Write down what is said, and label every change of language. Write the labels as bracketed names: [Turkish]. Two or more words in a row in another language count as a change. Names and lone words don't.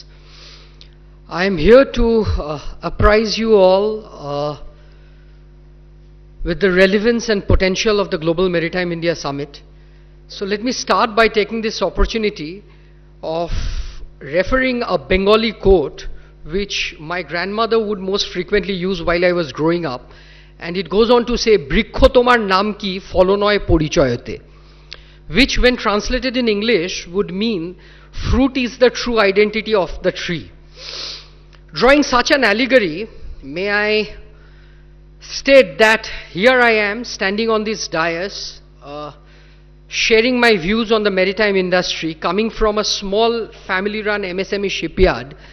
[English] I am here to apprise you all with the relevance and potential of the Global Maritime India Summit. So let me start by taking this opportunity of referring a Bengali quote which my grandmother would most frequently use while I was growing up, and it goes on to say, [Bangla] "বৃক্ষ তোমার নাম কি, ফল নয় পরিচয়তে," [English] which when translated in English would mean fruit is the true identity of the tree. Drawing such an allegory, may I state that here I am standing on this dais, sharing my views on the maritime industry, coming from a small family-run MSME shipyard